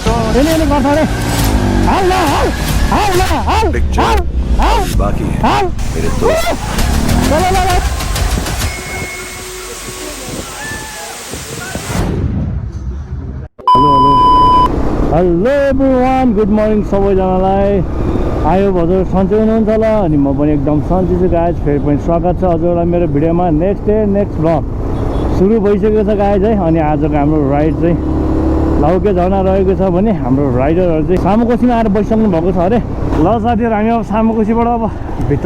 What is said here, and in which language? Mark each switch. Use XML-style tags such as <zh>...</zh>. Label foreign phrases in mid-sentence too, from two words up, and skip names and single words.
<ne>यसले गर्छ अरे हाल न हाल हाल न हाल हाल हाल</ne> <hi>बाकी है हाल मेरे दोस्त</hi> <en>Hello everyone good morning</en> <ne>सबैजनालाई आयो हजुर सन्चै हुनुहुन्छ होला अनि म पनि एकदम सन्चै छु गाइज फेरि पनि स्वागत छ हजुरलाई मेरो भिडियोमा</ne> <en>next day next vlog</en> <ne>सुरु भइसकेको छ गाइज है अनि आजको हाम्रो राइड चाहिँ लाउके झर्ना रहेको छ भने हाम्रो राइडरहरू चाहिँ सामुकोसीमा आएर बसिसक्नु भएको छ अरे ल साथीहरू हामी अब सामुकोसीबाट अब भित्र</ne>